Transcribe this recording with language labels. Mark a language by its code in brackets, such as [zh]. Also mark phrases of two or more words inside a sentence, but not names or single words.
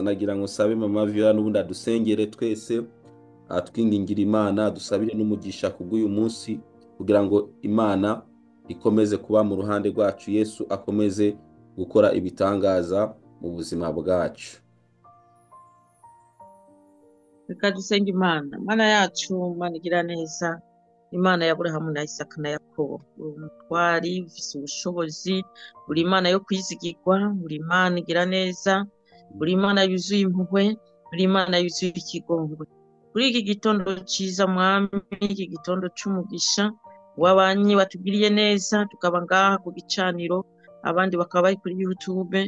[rw] Nagira ngo sabe mama Viola n'ubundi adusengere twese, twingingira Imana, dusabire n'umugisha kubw'uyu munsi kugira ngo Imana ikomeze kuba mu ruhande rwacu, Yesu akomeze gukora ibitangaza mu buzima bwacu. Reka dusenge Imana. [rn] Mana yacu, Mana igira neza, Imana ya Aburahamu na Isaka na Yakobo, uri umutwari ufise ubushobozi, uri Imana yo kwizigirwa, uri Imana igira neza, uri Imana yuzuye impuhwe, uri Imana yuzuye ikigongwe. Kuri iki gitondo ciza Mwami, iki gitondo c'umugisha, wabanye watugiriye neza, tukaba ngaha ku gicaniro, abandi bakaba bari kuri YouTube.